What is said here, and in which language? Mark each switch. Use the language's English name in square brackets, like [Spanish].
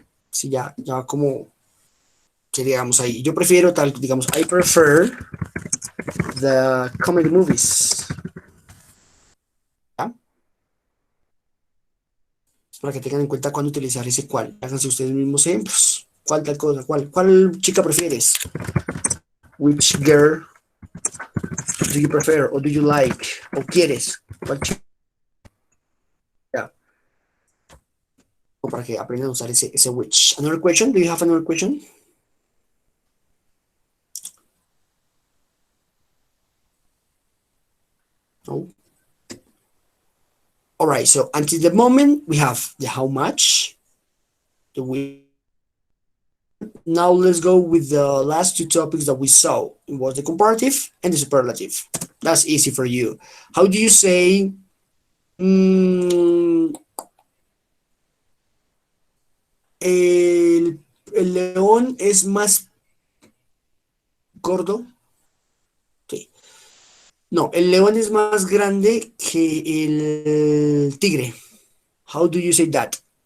[Spanish] Sí, ya como que digamos ahí. Yo prefiero tal, digamos, [English] I prefer the comedy movies. [Spanish] ¿Ya? Para que tengan en cuenta cuándo utilizar ese cuál. Háganse ustedes mismos ejemplos. ¿Cuál tal cosa? ¿Cuál chica prefieres? [English] Which girl do you prefer or do you like? [Spanish] ¿O quieres? ¿Cuál chica? O para que aprendan a usar ese which. [English] Another question? Do you have another question? No. All right, so until the moment we have the how much, the we. Now let's go with the last two topics that we saw. It was the comparative and the superlative. That's easy for you. How do you say [Spanish] el león es más gordo? [English] Sí. [Spanish] No, el león es más grande que el tigre. [English] How do you say that?